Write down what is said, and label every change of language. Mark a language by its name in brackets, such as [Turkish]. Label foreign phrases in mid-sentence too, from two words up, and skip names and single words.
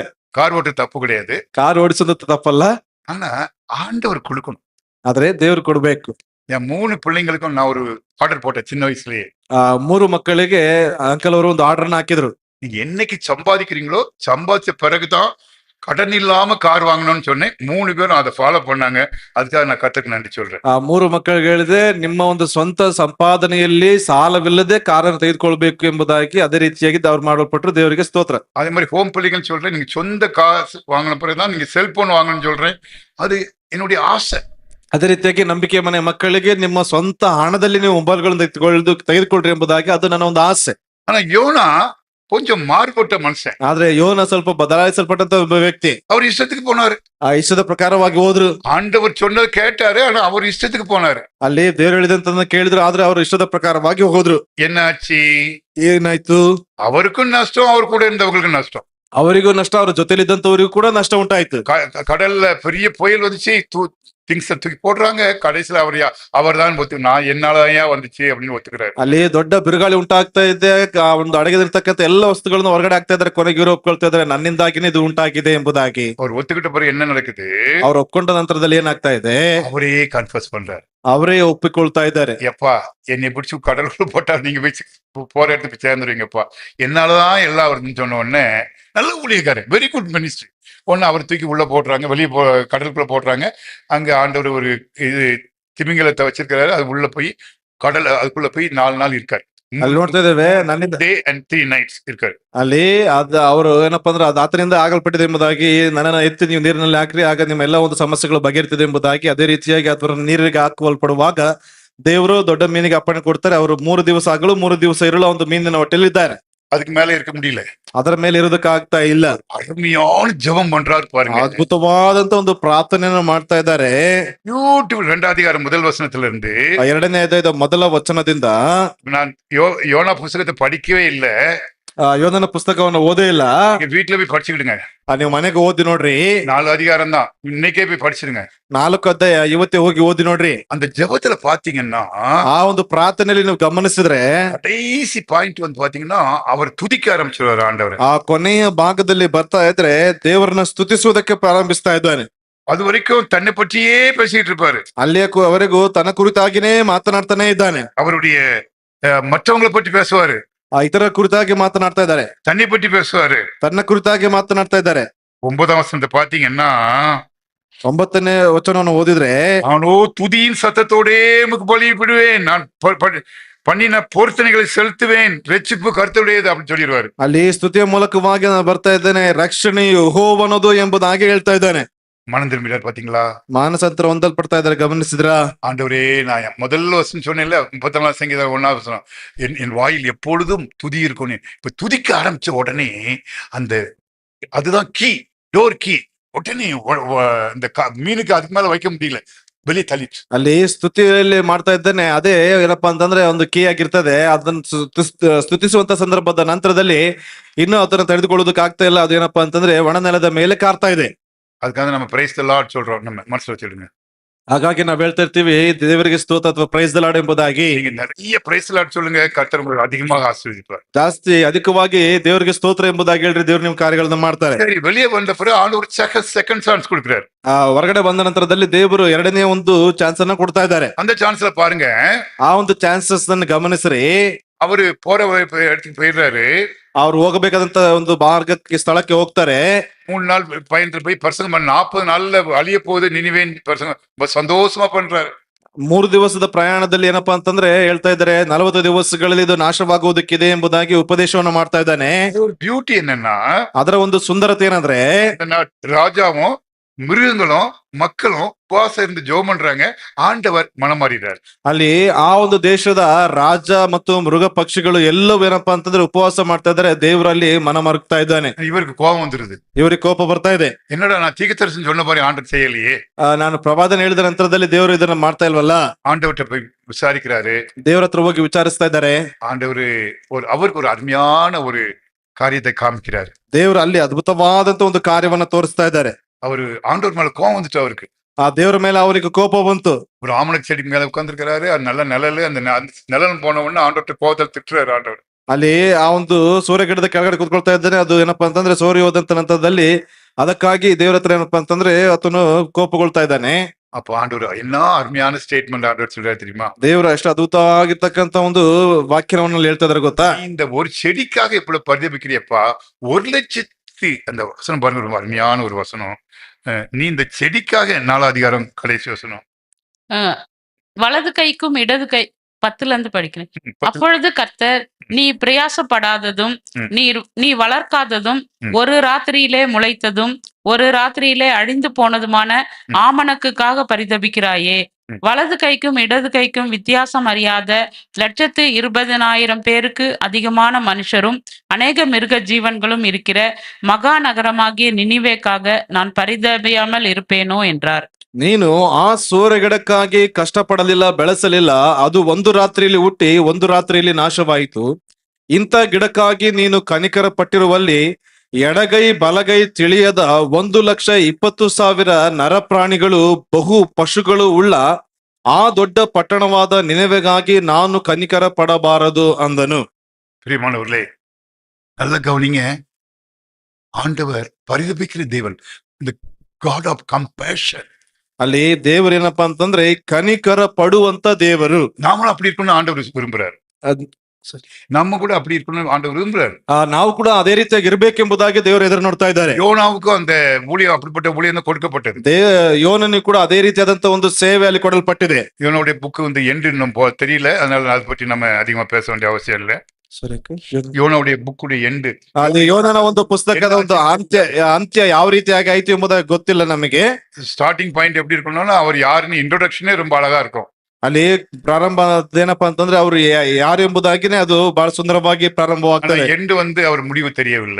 [Tamil] கார் ஓட்ட தப்பு கிடையாது. [Kannada] ಕಾರ್ ಓಡಿಸೋದು ತಪ್ಪಲ್ಲ, [Tamil] ஆனா ஆண்டவர் கொடுக்கணும். [Kannada] ಆದ್ರೆ ದೇವ್ರು ಕೊಡ್ಬೇಕು. [Tamil] என் 3 பிள்ளைங்களுக்கும் நான் ஒரு ஆர்டர் போட்டேன் சின்ன வயசுலயே. [Kannada] 3 ಮಕ್ಕಳಿಗೆ ಅಂಕಲ್ ಅವರು ಒಂದು ಆರ್ಡರ್ ಹಾಕಿದ್ರು. [Tamil] நீங்க என்னைக்கு சம்பாதிக்கிறீங்களோ சம்பாதிச்ச பிறகுதான் கடன் இல்லாம கார் வாங்கணும்னு சொன்னேன். 3 பேரும் அதை ஃபாலோ பண்ணாங்க. அதுக்காக நான் கர்த்தருக்கு நன்றி சொல்றேன். [Kannada] 3 ಮಕ್ಕಳಿಗೆ ಹೇಳಿದೆ, ನಿಮ್ಮ ಒಂದು ಸ್ವಂತ ಸಂಪಾದನೆಯಲ್ಲಿ ಸಾಲವಿಲ್ಲದೆ ಕಾರನ್ನು ತೆಗೆದುಕೊಳ್ಬೇಕು ಎಂಬುದಾಗಿ ಅದೇ ರೀತಿಯಾಗಿ ಅವ್ರು ಮಾಡಲ್ಪಟ್ಟರು. ದೇವರಿಗೆ ಸ್ತೋತ್ರ. [Tamil] அதே மாதிரி ஹோம் பிள்ளைகள் சொல்றேன், நீங்க சொந்த காசு வாங்கின பிறகுதான் நீங்க செல்போன் வாங்கணும்னு சொல்றேன். அது என்னுடைய ஆசை. [Kannada] ಅದೇ ರೀತಿಯಾಗಿ ನಂಬಿಕೆ ಮನೆ ಮಕ್ಕಳಿಗೆ ನಿಮ್ಮ ಸ್ವಂತ ಹಣದಲ್ಲಿ ನೀವು ಮೊಬೈಲ್ಗಳನ್ನು ತೆಗೆದುಕೊಳ್ರಿ ಎಂಬುದಾಗಿ ಅದು ನನ್ನ ಒಂದು ಆಸೆ. [Tamil] ஆனா யோனா கொஞ்சம் மாறுபட்ட மனுஷன். [Kannada] ಆದ್ರೆ ಯೋನ ಸ್ವಲ್ಪ ಬದಲಾಯಿಸಲ್ಪಟ್ಟಂತ ಒಬ್ಬ ವ್ಯಕ್ತಿ. [Tamil] அவர் இஷ்டத்துக்கு போனாரு. [Kannada] ಆ ಇಷ್ಟದ ಪ್ರಕಾರವಾಗಿ ಹೋದ್ರು. [Tamil] ஆண்டவர் சொன்னது கேட்டாரு, ஆனா அவர் இஷ்டத்துக்கு போனாரு. [Kannada] ಅಲ್ಲಿ ದೇವರು ಹೇಳಿದಂತ ಕೇಳಿದ್ರು, ಆದ್ರೆ ಅವರು ಇಷ್ಟದ ಪ್ರಕಾರವಾಗಿ ಹೋದ್ರು. [Tamil] என்னாச்சு? [Kannada] ಏನಾಯ್ತು? [Tamil] அவருக்கும் நஷ்டம், அவர் கூட இருந்தவங்களுக்கும் நஷ்டம். [Kannada] ಅವರಿಗೂ ನಷ್ಟ, ಅವರ ಜೊತೆಲಿದ್ದಂತವರಿಗೂ ಕೂಡ ನಷ್ಟ ಉಂಟಾಯ್ತು. [Tamil] கடல்ல பெரிய புயல் வந்துச்சு, திங்ஸ் தூக்கி போடுறாங்க. கடைசியில அவர் தான் நான் என்னாலதான் வந்துச்சு அப்படின்னு ஒத்துக்கிறாரு. [Kannada] ಅಲ್ಲಿ ದೊಡ್ಡ ಬಿರುಗಾಳಿ ಉಂಟಾಗ್ತಾ ಇದೆ. ಒಂದು ಅಡಗಿದಿರ್ತಕ್ಕಂಥ ಎಲ್ಲ ವಸ್ತುಗಳನ್ನು ಹೊರಗಡೆ ಆಗ್ತಾ ಇದ್ದಾರೆ. ಕೊನೆಗೆ ಇವರು ಒಪ್ಕೊಳ್ತಾ ಇದ್ದಾರೆ, ನನ್ನಿಂದಾಗಿನೇ ಇದು ಉಂಟಾಗಿದೆ ಎಂಬುದಾಗಿ. [Tamil] அவரு ஒத்துக்கிட்ட பிறகு என்ன நடக்குது? [Kannada] ಅವ್ರು ಒಪ್ಕೊಂಡ ನಂತರದಲ್ಲಿ ಏನಾಗ್ತಾ ಇದೆ? [Tamil] அவரே கன்ஃபஸ் பண்றாரு. [Kannada] ಅವರೇ ಒಪ್ಪಿಕೊಳ್ತಾ ಇದ್ದಾರೆ. [Tamil] எப்பா என்னை பிடிச்சி கடலுக்குள்ள போட்டா நீங்க போற இடத்துக்கு சேர்ந்துருவீங்கப்பா, என்னாலதான் எல்லாம் வருதுன்னு சொன்ன உடனே நல்ல ஊழியக்காரர், [English] very good ministry. [Tamil] ஒன்னு அவர் தூக்கி உள்ள போடுறாங்க, வெளியே கடலுக்குள்ள போடுறாங்க. அங்க ஆண்டவர் ஒரு இது திமிங்கலத்தை வச்சிருக்கிறாரு. அது உள்ள போய் அதுக்குள்ள போய் 4 நாள் இருக்காரு. [Kannada] ಅಲ್ಲಿ ನೋಡ್ತಾ ಇದ್ದೇವೆ, ನನ್ನಿಂದ [English] day and 3 nights இருக்காரு. [Kannada] ಅಲ್ಲಿ ಅವರು ಏನಪ್ಪಾ ಅಂದ್ರೆ ಅದು ಆತನಿಂದ ಆಗಲ್ಪಟ್ಟಿದೆ ಎಂಬುದಾಗಿ, ನನ್ನನ್ನ ಎತ್ತಿ ನೀವು ನೀರಿನಲ್ಲಿ ಹಾಕ್ರಿ, ಆಗ ನಿಮ್ಮ ಎಲ್ಲ ಒಂದು ಸಮಸ್ಯೆಗಳು ಬಗೆಹರಿತಿದೆ ಎಂಬುದಾಗಿ. ಅದೇ ರೀತಿಯಾಗಿ ಅಥವಾ ನೀರಿಗೆ ಹಾಕಲ್ಪಡುವಾಗ ದೇವರು ದೊಡ್ಡ ಮೀನಿಗೆ ಅಪ್ಪಣೆ ಕೊಡ್ತಾರೆ. ಅವರು 3 ದಿವಸ ಆಗಲು 3 ದಿವಸ ಇರಲು ಒಂದು ಮೀನಿನ ಹೊಟ್ಟೆಯಲ್ಲಿ ಇದ್ದಾರೆ. [Tamil] அதுக்கு மேல இருக்க முடியல. [Kannada] ಅದರ ಮೇಲೆ ಇರೋದಕ್ಕೆ ಆಗ್ತಾ ಇಲ್ಲ. [Tamil] அருமையான ஜெபம் பண்றாரு பாருங்க. [Kannada] ಅದ್ಭುತವಾದಂತ ಒಂದು ಪ್ರಾರ್ಥನೆಯನ್ನು ಮಾಡ್ತಾ ಇದ್ದಾರೆ. ಬ್ಯೂಟಿಫುಲ್. [Tamil] 2வது அதிகாரம் 1வது வசனத்துல ಇருந்து [Kannada] 2ನೇ ಅಧ್ಯಾಯದ 1ಲ ವಚನದಿಂದ. [Tamil] நான் யோனா புத்தகத்தை படிக்கவே இல்ல. [Kannada] ಯೋಧನ ಪುಸ್ತಕವನ್ನು ಓದೇ ಇಲ್ಲ. [Tamil] வீட்டுல போய் படிச்சுக்கிடுங்க. [Kannada] ನೀವು ಮನೆಗೆ ಓದಿ ನೋಡ್ರಿ. [Tamil] 4 அதிகாரம் தான், இன்னைக்கே போய் படிச்சிருங்க. [Kannada] 4 ಅಧ್ಯಾಯ ಇವತ್ತೇ ಹೋಗಿ ಓದಿ ನೋಡ್ರಿ. [Tamil] அந்த ஜெபத்துல பாத்தீங்கன்னா, [Kannada] ಆ ಒಂದು ಪ್ರಾರ್ಥನೆಯಲ್ಲಿ ನೀವು ಗಮನಿಸಿದ್ರೆ [Tamil] கடைசி பாயிண்ட் வந்து பாத்தீங்கன்னா அவர் துதிக்க ஆரம்பிச்சிருவாரு ஆண்டவர். [Kannada] ಆ ಕೊನೆಯ ಭಾಗದಲ್ಲಿ ಬರ್ತಾ ಇದ್ರೆ ದೇವರನ್ನ ಸ್ತುತಿಸುವುದಕ್ಕೆ ಪ್ರಾರಂಭಿಸ್ತಾ ಇದ್ದಾನೆ. [Tamil] அது வரைக்கும் தன்னை பற்றியே பேசிட்டு இருப்பாரு. [Kannada] ಅಲ್ಲಿಯವರೆಗೂ ತನ್ನ ಕುರಿತಾಗಿನೇ ಮಾತನಾಡ್ತಾನೆ ಇದ್ದಾನೆ. [Tamil] அவருடைய மற்றவங்களை பற்றி பேசுவாரு, [Kannada] ಇತರ ಕುರಿತಾಗಿ ಮಾತನಾಡ್ತಾ ಇದ್ದಾರೆ, [Tamil] தன்னை பற்றி பேசுவாரு. [Kannada] ತನ್ನ ಕುರಿತಾಗಿ ಮಾತನಾಡ್ತಾ ಇದ್ದಾರೆ. [Tamil] 9ஆம் வசனத்தை பாத்தீங்கன்னா [Kannada] 9ನೇ ವಚನವನ್ನು ಓದಿದ್ರೆ, [Tamil] அவனோ துதியின் சத்தத்தோடே உமக்கு பலியிடுவேன், நான் பண்ணின பொருத்தனைகளை செலுத்துவேன், ரட்சிப்பு கர்த்தருடையது அப்படின்னு சொல்லிடுவாரு. [Kannada] ಅಲ್ಲಿ ಸ್ತುತಿಯ ಮೂಲಕವಾಗಿ ನಾನು ಬರ್ತಾ ಇದ್ದೇನೆ, ರಕ್ಷಣೆಯು ಯೆಹೋವನದು ಎಂಬುದಾಗಿ ಹೇಳ್ತಾ ಇದ್ದಾನೆ. [Tamil] மனம் திரும்பினார் பாத்தீங்களா? [Kannada] ಮಾನಸಾಂತರ ಹೊಂದಲ್ಪಡ್ತಾ ಇದ್ದಾರೆ, ಗಮನಿಸಿದ್ರಾ? [Tamil] ஆண்டவரே, நான் முதல்ல வசனம் சொன்னேன்ல, 34 சங்கீதம் 1ஆவது வசனம், என் வாயில் எப்பொழுதும் துதி இருக்கும். இப்ப துதிக்க ஆரம்பிச்ச உடனே அந்த அதுதான் [English] key, door key. [Tamil] உடனே இந்த மீனுக்கு அதுக்கு மேல வைக்க முடியல, வெளியே தள்ளிச்சு. [Kannada] ಅಲ್ಲಿ ಸ್ತುತಿಯಲ್ಲಿ ಮಾಡ್ತಾ ಇದ್ದೇನೆ, ಅದೇ ಏನಪ್ಪಾ ಅಂತಂದ್ರೆ ಒಂದು ಕೀ ಆಗಿರ್ತದೆ. ಅದನ್ನ ಸ್ತುತಿಸುವಂತ ಸಂದರ್ಭದ ನಂತರದಲ್ಲಿ ಇನ್ನೂ ಅದನ್ನ ತೆಗೆದುಕೊಳ್ಳೋದಕ್ಕೆ ಆಗ್ತಾ ಇಲ್ಲ. ಅದು ಏನಪ್ಪಾ ಅಂತಂದ್ರೆ ಒಣ ನೆಲದ ಮೇಲೆ ಕಾರ್ತಾ ಇದೆ. [Tamil] அதுக்காக நம்ம [English] praise the Lord [Tamil] சொல்றோம், நம்ம மனசுல வச்சிடுங்க. [Kannada] ಹಾಗಾಗಿ ನಾವ್ ಹೇಳ್ತಾ ಇರ್ತೀವಿ ದೇವರಿಗೆ ಸ್ತೋತ್ರ ಅಥವಾ [English] praise the Lord [Kannada] ಎಂಬುದಾಗಿ. [Tamil] நீங்க நிறைய [English] praise the Lord [Tamil] சொல்லுங்க, கர்த்தர் உங்களுக்கு அதிகமாக ஆசீர்வதிப்பார். [Kannada] ಜಾಸ್ತಿ ಅಧಿಕವಾಗಿ ದೇವರಿಗೆ ಸ್ತೋತ್ರ ಎಂಬುದಾಗಿ ಹೇಳ್ರಿ, ದೇವ್ರು ನಿಮ್ ಕಾರ್ಯಗಳನ್ನ ಮಾಡ್ತಾರೆ. [Tamil] சரி, வெளியே வந்த பிறகு ஆண்டவர் [English] second chance [Tamil] கொடுக்கிறார். [Kannada] ಹೊರಗಡೆ ಬಂದ ನಂತರದಲ್ಲಿ ದೇವರು ಎರಡನೇ ಒಂದು ಚಾನ್ಸ್ ಅನ್ನ ಕೊಡ್ತಾ ಇದ್ದಾರೆ. [Tamil] அந்த சான்ஸ்ல பாருங்க, [Kannada] ಆ ಒಂದು ಚಾನ್ಸಸ್ ಅನ್ನು ಗಮನಿಸ್ರಿ. [Tamil] அவரு போற இடத்துக்கு போயிடுறாரு. [Kannada] ಅವ್ರು ಹೋಗಬೇಕಾದಂತ ಒಂದು ಮಾರ್ಗಕ್ಕೆ ಸ್ಥಳಕ್ಕೆ ಹೋಗ್ತಾರೆ. [Tamil] 3 நாள் பயணத்துல போய் பிரசங்கம் பண்ண 40 நாள்ல அழிய போகுது நினிவேன் பிரசங்கம் சந்தோஷமா பண்றாரு. [Kannada] 3 ದಿವಸದ ಪ್ರಯಾಣದಲ್ಲಿ ಏನಪ್ಪಾ ಅಂತಂದ್ರೆ ಹೇಳ್ತಾ ಇದ್ದಾರೆ, 40 ದಿವಸಗಳಲ್ಲಿ ಇದು ನಾಶವಾಗುವುದಕ್ಕಿದೆ ಎಂಬುದಾಗಿ ಉಪದೇಶವನ್ನು ಮಾಡ್ತಾ ಇದ್ದಾನೆ. [Tamil] ஒரு பியூட்டி என்னன்னா, [Kannada] ಅದರ ಒಂದು ಸುಂದರತೆ ಏನಂದ್ರೆ, [Tamil] ராஜாவும் மிருகங்களும் மக்களும் உபவாசம் இருந்து ஜெபம் பண்றாங்க, ஆண்டவர் மனம் மாறிடுறாரு. [Kannada] ಅಲ್ಲಿ ಆ ಒಂದು ದೇಶದ ರಾಜ ಮತ್ತು ಮೃಗ ಪಕ್ಷಿಗಳು ಎಲ್ಲವೂ ಏನಪ್ಪಾ ಅಂತಂದ್ರೆ ಉಪವಾಸ ಮಾಡ್ತಾ ಇದ್ದಾರೆ, ದೇವರಲ್ಲಿ ಮನ ಮರುಗ್ತಾ ಇದ್ದಾನೆ. [Tamil] இவருக்கு கோபம் வந்துருது. [Kannada] ಇವರಿಗೆ ಕೋಪ ಬರ್ತಾ ಇದೆ. [Tamil] என்னடா நான் தீர்க்கதரிசனம் சொன்ன மாதிரி ஆண்டவர் செய்யலையே. [Kannada] ನಾನು ಪ್ರವಾದನೆ ಹೇಳಿದ ನಂತರದಲ್ಲಿ ದೇವರು ಇದನ್ನ ಮಾಡ್ತಾ ಇಲ್ವಲ್ಲ. [Tamil] ஆண்டவர்கிட்ட போய் விசாரிக்கிறாரு. [Kannada] ದೇವರ ಹತ್ರ ಹೋಗಿ ವಿಚಾರಿಸ್ತಾ ಇದ್ದಾರೆ. [Tamil] ஆண்டவர் அவருக்கு ஒரு அருமையான ஒரு காரியத்தை காமிக்கிறாரு. [Kannada] ದೇವರು ಅಲ್ಲಿ ಅದ್ಭುತವಾದಂತ ಒಂದು ಕಾರ್ಯವನ್ನ ತೋರಿಸ್ತಾ ಇದ್ದಾರೆ. [Tamil] அவரு ஆண்டவர் மேல கோபம் வந்துட்டு அவருக்கு. [Kannada] ಆ ದೇವರ ಮೇಲೆ ಅವರಿಗೆ ಕೋಪ ಬಂತು. [Tamil] ஒரு ஆமணக்கு செடி மேல உட்கார்ந்துருக்கிறாரு, அது நல்ல நிழல். அந்த நிழல் போன உடனே ஆண்டவர்கிட்ட கோபத்தில் திட்டுறாரு ஆண்டவர். [Kannada] ಅಲ್ಲಿ ಆ ಒಂದು ಸೂರ್ಯ ಗಿಡದ ಕೆಳಗಡೆ ಕೂತ್ಕೊಳ್ತಾ ಇದ್ದಾನೆ. ಅದು ಏನಪ್ಪಾ ಅಂತಂದ್ರೆ ಸೂರ್ಯ ಹೋದಂತ ನಂತರದಲ್ಲಿ ಅದಕ್ಕಾಗಿ ದೇವರ ಹತ್ರ ಏನಪ್ಪಾ ಅಂತಂದ್ರೆ ಆತನು ಕೋಪಗೊಳ್ತಾ ಇದ್ದಾನೆ. [Tamil] அப்போ ஆண்டவர் என்ன அருமையான ஸ்டேட்மெண்ட் ஆண்டவர் சொல்றாரு தெரியுமா? [Kannada] ದೇವರು ಎಷ್ಟು ಅದ್ಭುತ ಆಗಿರ್ತಕ್ಕಂತ ಒಂದು ವಾಕ್ಯವನ್ನು ಹೇಳ್ತಾ ಇದಾರೆ ಗೊತ್ತಾ? [Tamil] இந்த ஒரு செடிக்காக இவ்வளவு பரிதபிக்கிறியப்பா, 1,00,000 அந்த வசனம் பாருங்க, ஒரு அருமையான ஒரு வசனம். நீ இந்த செடிக்காக 4ஆம் அதிகாரம் கடைசி வசனம், வலது கைக்கும் இடது கை 10ல இருந்து படிக்கிறேன். அப்பொழுது கர்த்தர், நீ பிரயாசப்படாததும் நீ வளர்க்காததும் ஒரு ராத்திரியிலே முளைத்ததும் ஒரு ராத்திரியிலே அழிந்து போனதுமான ஆமணக்குக்காக பரிதபிக்கிறாயே. வலது கைக்கும் இடது கைக்கும் வித்தியாசம் அறியாத 1,20,000 பேருக்கு அதிகமான மனுஷரும் அநேக மிருக ஜீவன்களும் இருக்கிற மகா நகரமாகிய நினிவேக்காக நான் பரிதபியாமல் இருப்பேனோ என்றார். [Kannada] ನೀನು ಆ ಸೂರ್ಯಗಿಡಕ್ಕಾಗಿ ಕಷ್ಟಪಡಲಿಲ್ಲ, ಬೆಳೆಸಲಿಲ್ಲ. ಅದು ಒಂದು ರಾತ್ರಿಯಲ್ಲಿ ಹುಟ್ಟಿ ಒಂದು ರಾತ್ರಿಯಲ್ಲಿ ನಾಶವಾಯಿತು. ಇಂಥ ಗಿಡಕ್ಕಾಗಿ ನೀನು ಕನಿಕರ ಪಟ್ಟಿರುವಲ್ಲಿ ಎಡಗೈ ಬಲಗೈ ತಿಳಿಯದ 1,20,000 ನರಪ್ರಾಣಿಗಳು ಬಹು ಪಶುಗಳು ಉಳ್ಳ ಆ ದೊಡ್ಡ ಪಟ್ಟಣವಾದ ನಿನೆವೆಗಾಗಿ ನಾನು ಕನಿಕರ ಪಡಬಾರದು ಅಂದನು. [Tamil] பிரியமானவர்களே, நல்ல கவனிங்க. ஆண்டவர் பரிதபிக்கிற தேவன், [English] the God of compassion. [Kannada] ಅಲ್ಲಿ ದೇವರು ಏನಪ್ಪಾ ಅಂತಂದ್ರೆ ಕನಿಕರ ಪಡುವಂತ ದೇವರು. [Tamil] நாமளும் அப்படி இருக்கணும்னு ஆண்டவர் விரும்புறாரு. நம்ம கூட அப்படி இருக்கணும்னு ஆண்டவர் விரும்புறாரு. [Kannada] ನಾವು ಕೂಡ ಅದೇ ರೀತಿಯಾಗಿ ಇರ್ಬೇಕೆಂಬುದಾಗಿ ದೇವರು ಎದುರು ನೋಡ್ತಾ ಇದ್ದಾರೆ. [Tamil] யோனாவுக்கும் அந்த ஊழியம் அப்படிப்பட்ட ஊழியம் தான் கொடுக்கப்பட்டது. [Kannada] ಯೋನನಿಗೆ ಕೂಡ ಅದೇ ರೀತಿಯಾದಂತ ಒಂದು ಸೇವೆ ಅಲ್ಲಿ ಕೊಡಲ್ಪಟ್ಟಿದೆ. [Tamil] யோனுடைய புக்கு வந்து எண்டு நம்ம தெரியல, அதனால அதை பற்றி நம்ம அதிகமா பேச வேண்டிய அவசியம் இல்லை. யோனுடைய புக்குடைய எண்டு, [Kannada] ಅದು ಯೋನನ ಒಂದು ಪುಸ್ತಕದ ಒಂದು ಅಂತ್ಯ ಯಾವ ರೀತಿಯಾಗಿ ಆಯ್ತು ಎಂಬುದಾಗಿ ಗೊತ್ತಿಲ್ಲ ನಮಗೆ. [English] starting point [Tamil] எப்படி இருக்கணும்னா, அவர் யாருன்னு இன்ட்ரோடக்ஷனே ரொம்ப அழகா இருக்கும். [Kannada] ಅಲ್ಲಿ ಪ್ರಾರಂಭ ಏನಪ್ಪಾ ಅಂತಂದ್ರೆ ಅವರು ಯಾರು ಎಂಬುದಾಗಿನೇ ಅದು ಬಹಳ ಸುಂದರವಾಗಿ ಪ್ರಾರಂಭವಾಗ್ತದೆ. [Tamil] ಎಂಡ್ வந்து அவர் முடிவு தெரியவில்லை.